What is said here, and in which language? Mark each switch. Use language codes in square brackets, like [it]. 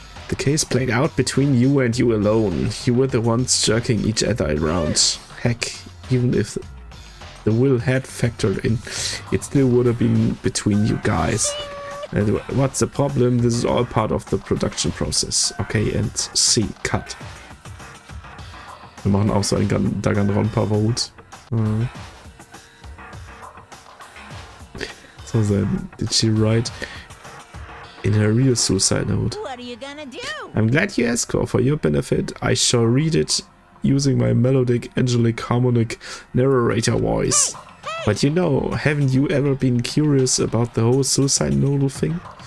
[en] The case played out between you and you alone. You were the ones jerking each other around. Heck, even if the will had factored in, it still would have been between you guys. And what's the problem? This is all part of the production process. Okay, and C, cut. [de] Wir machen auch so ein Danganronpa Vote. [en] So then, did she write in her real suicide note? What are you gonna do? I'm glad you asked, for your benefit. I shall read it using my melodic, angelic, harmonic narrator voice. But you know, haven't you ever been curious about the whole suicide note thing?